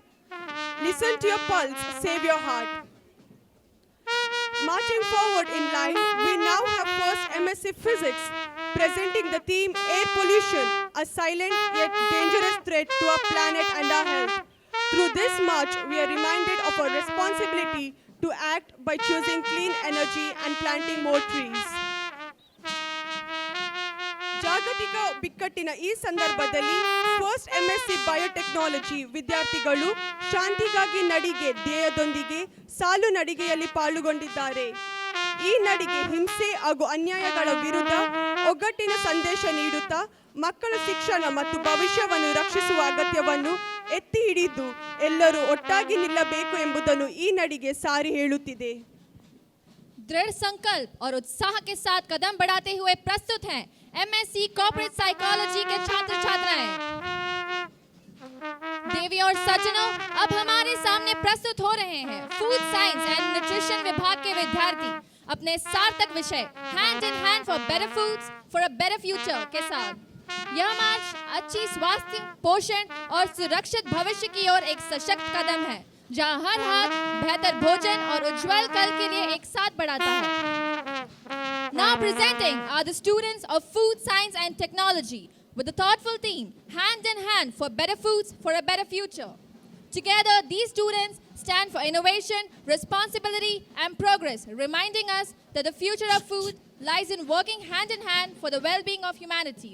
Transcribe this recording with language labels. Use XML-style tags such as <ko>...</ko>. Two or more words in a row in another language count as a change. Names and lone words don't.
<en>Listen to your pulse, save your heart. Marching forward in line, we now have first MSc Physics, presenting the theme Air Pollution, a silent yet dangerous threat to our planet and our health. Through this march, we are reminded of our responsibility to act by choosing clean energy and planting more trees.</en> <kn>ಜಾಗತಿಕ ಬಿಕ್ಕಟ್ಟಿನ ಈ ಸಂದರ್ಭದಲ್ಲಿ</kn> <en>First MSc Biotechnology</en> <kn>ವಿದ್ಯಾರ್ಥಿಗಳು ಶಾಂತಿಗಾಗಿ ನಡಿಗೆ ಧ್ಯೇಯದೊಂದಿಗೆ ಸಾಲು ನಡಿಗೆಯಲ್ಲಿ ಪಾಲ್ಗೊಂಡಿದ್ದಾರೆ. ಈ ನಡಿಗೆ ಹಿಂಸೆ ಹಾಗೂ ಅನ್ಯಾಯಗಳ ವಿರುದ್ಧ ಒಗ್ಗಟ್ಟಿನ ಸಂದೇಶ ನೀಡುತ್ತಾ ಮಕ್ಕಳ ಶಿಕ್ಷಣ ಮತ್ತು ಭವಿಷ್ಯವನ್ನು ರಕ್ಷಿಸುವ ಅಗತ್ಯವನ್ನು ಎತ್ತಿ ಹಿಡಿದು ಎಲ್ಲರೂ ಒಟ್ಟಾಗಿ ನಿಲ್ಲಬೇಕು ಎಂಬುದನ್ನು ಈ ನಡಿಗೆ ಸಾರಿ ಹೇಳುತ್ತಿದೆ.</kn> <hi>दृढ़ संकल्प और उत्साह के साथ कदम बढ़ाते हुए प्रस्तुत हैं</hi> <en>MSc Corporate Psychology</en> <hi>के छात्र छात्राएं. देवी और सज्जनों, अब हमारे सामने प्रस्तुत हो रहे हैं</hi> <en>Food Science and Nutrition</en> <hi>विभाग के विद्यार्थी अपने सार्थक विषय</hi> <en>Hand in Hand for Better Foods for a Better Future</en> <hi>के साथ. यह मार्च अच्छी स्वास्थ्य, पोषण और सुरक्षित भविष्य की ओर एक सशक्त कदम है, जहां हर हाथ बेहतर भोजन और उज्जवल कल के लिए एक साथ बढ़ाता है.</hi> <en>Now presenting are the students of Food Science and Technology with the thoughtful theme Hand in Hand for Better Foods for a Better Future. Together, these students stand for innovation, responsibility, and progress, reminding us that the future of food lies in working hand in hand for the well-being of humanity.</en>